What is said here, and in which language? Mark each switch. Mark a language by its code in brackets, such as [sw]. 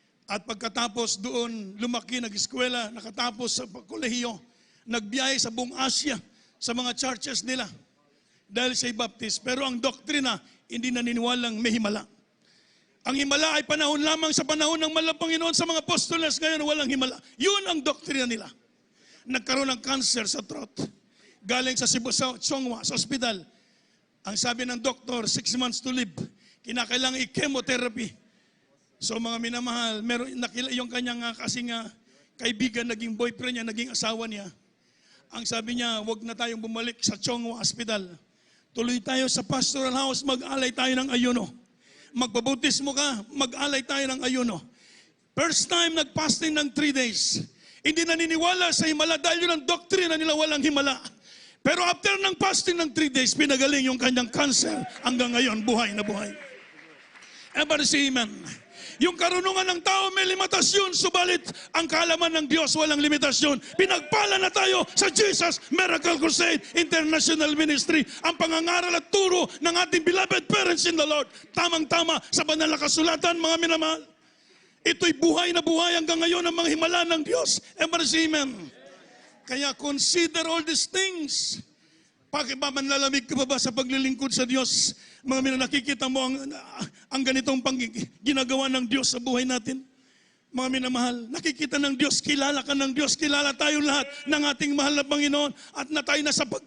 [tl] At pagkatapos doon, lumaki, nag-eskwela, nakatapos sa kolehiyo, nagbiyahe sa buong Asia, sa mga churches nila. Dahil siya'y baptist. Pero ang doktrina, hindi naniniwalang may himala. Ang himala ay panahon lamang sa panahon ng mahal na Panginoon. Sa mga apostoles ngayon, walang himala. Yun ang doktrina nila. Nagkaroon ng cancer sa throat. Galing sa Cebu, sa Chongwa, sa ospital. Ang sabi ng doktor, [en] 6 months to live. [tl] Kinakailangan i-chemotherapy. So mga minamahal, yung kanyang kaibigan, naging boyfriend niya, naging asawa niya. Ang sabi niya, wag na tayong bumalik sa Chongwa Hospital. Tuloy tayo sa pastoral house, mag-alay tayo ng ayuno. Magpabautismo ka, mag-alay tayo ng ayuno. First time nag-fasting ng 3 days. Hindi naniniwala sa himala dahil yun ang doktrina nila, walang himala. Pero after ng fasting ng 3 days, pinagaling yung kanyang cancer. Hanggang ngayon, buhay na buhay. [en] Everybody say amen. [tl] Yung karunungan ng tao may limitasyon, subalit ang kaalaman ng Diyos walang limitasyon. Pinagpala na tayo sa Jesus Miracle Crusade International Ministry. Ang pangangaral at turo ng ating [en] beloved parents in the Lord. [tl] Tamang-tama sa banal na kasulatan, mga minamahal. Ito'y buhay na buhay hanggang ngayon ang mga himala ng Diyos. [en] Everybody say amen. Kaya consider all these things. [tl] Manlalamig ka pa ba sa paglilingkod sa Diyos? Mga nakikita mo ang ganitong ginagawa ng Diyos sa buhay natin. Mga minamahal, nakikita ng Diyos, kilala ka ng Diyos, kilala tayo lahat ng ating mahal na Panginoon at na tayo nasa